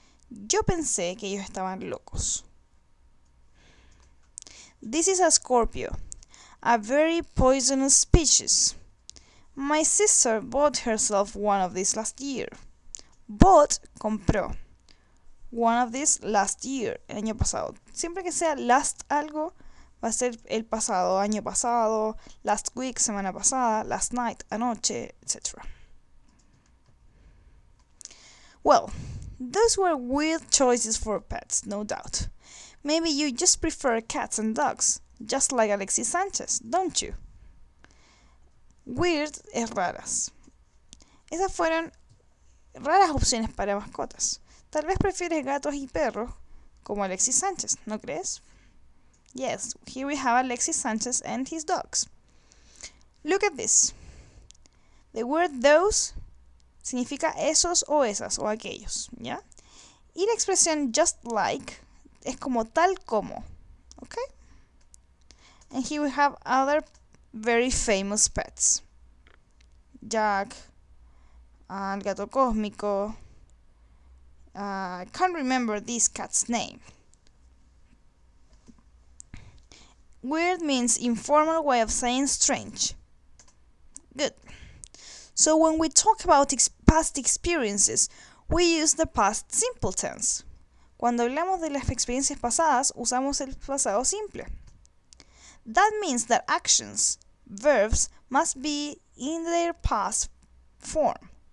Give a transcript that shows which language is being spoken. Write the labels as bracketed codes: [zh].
[es] Yo pensé que ellos estaban locos. [en] This is a scorpio, a very poisonous species. My sister bought herself one of these last year. Bought, compró. [es] One of these last year, el año pasado. Siempre que sea last algo, va a ser el pasado, año pasado, [en] last week, [es] semana pasada, [en] last night, [es] anoche, etc. [en] Well, those were weird choices for pets, no doubt. Maybe you just prefer cats and dogs, just like Alexis Sanchez, don't you? [es] Weird es raras. Esas fueron raras opciones para mascotas. Tal vez prefieres gatos y perros, como Alexis Sanchez, ¿no crees? [en] Yes, here we have Alexis Sanchez and his dogs. Look at this. The word those [es] significa esos o esas o aquellos, ¿ya? Y la expresión just like es como tal como, ¿ok? [en] And here we have other very famous pets. [es] Jack, el gato cósmico. [en] I can't remember this cat's name. Weird means informal way of saying strange. Good. So when we talk about past experiences, we use the past simple tense. [es] Cuando hablamos de las experiencias pasadas, usamos el pasado simple. [en] That means that actions, verbs, must be in their past form.